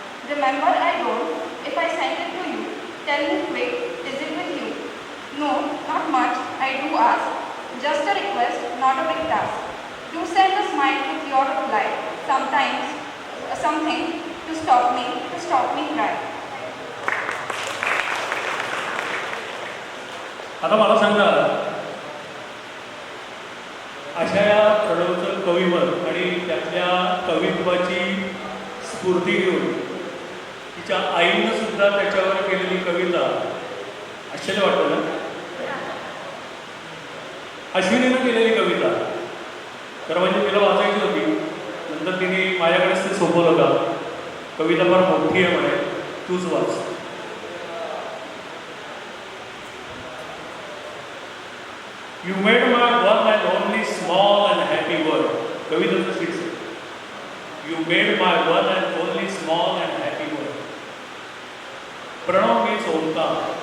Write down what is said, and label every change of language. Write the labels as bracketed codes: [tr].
[en] Remember I don't. If I send it to you, tell me quick, is it with you? No, not much. I do ask. Just a request, not a big task. Do send a smile with your reply. Sometimes, something to stop me cry. [mr] आता मला सांगा, अशा या प्रडवचल कवीवर आणि त्यातल्या कवित्वाची स्फूर्ती घेऊन तिच्या आईनं सुद्धा त्याच्यावर केलेली कविता आश्चर्य वाटतं ना. अश्विनीनं केलेली कविता तर म्हणजे तिला वाचायची होती, नंतर तिने माझ्याकडेच ते सोपवलं का, कविता फार मोठी आहे म्हणे, तूच वाच. [en] You made my one and only small and happy world. [mr] कवितेचं शीर्षक. [en] You made my one and only small and happy world. Pranav means omkar.